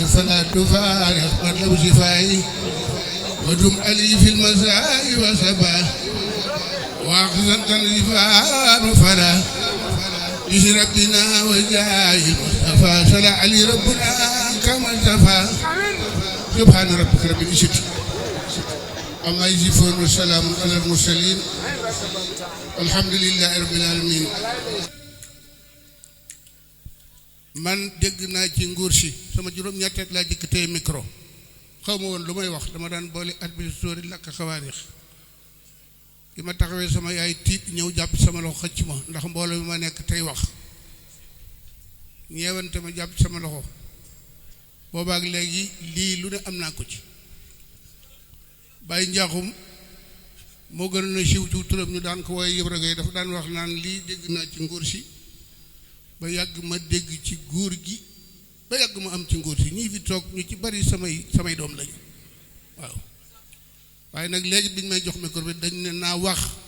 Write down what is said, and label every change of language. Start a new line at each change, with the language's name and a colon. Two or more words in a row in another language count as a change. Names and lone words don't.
Arabic: فلا تفارق مطلب شفائي ودم علي في المساء وصباح واخذا تنزفان فلا بسم ربنا وجاه المصطفى صلى علي ربنا كما اصطفى سبحان ربك رب العزة عما يصفون والسلام على المرسلين الحمد لله رب العالمين.
Wolof: man dégg naa ci nguur si sama juróom-ñetteet laa jëkk tey micro xaw ma woon lu may wax dama daan boole at bi sóori lakk xawaarix bi ma taxawee sama yaay tiit ñëw jàpp sama loxo xëcc ma ndax mbooloo bi ma nekk tey wax ñeewante ma jàpp sama loxo boobaak léegi lii lu ne am naa ko ci Baye Njaaxum moo gën a siiw ci turam ñu daan ko wooye yëpp rek dafa daan wax naan lii dégg naa ci nguur si ba yàgg ma dégg ci góor gi ba yàgg ma am ci nguur si ñii fi toog ñu ci bari samay doom lañu waaw waaye nag léegi biñ may jox micro bi dañ ne naa wax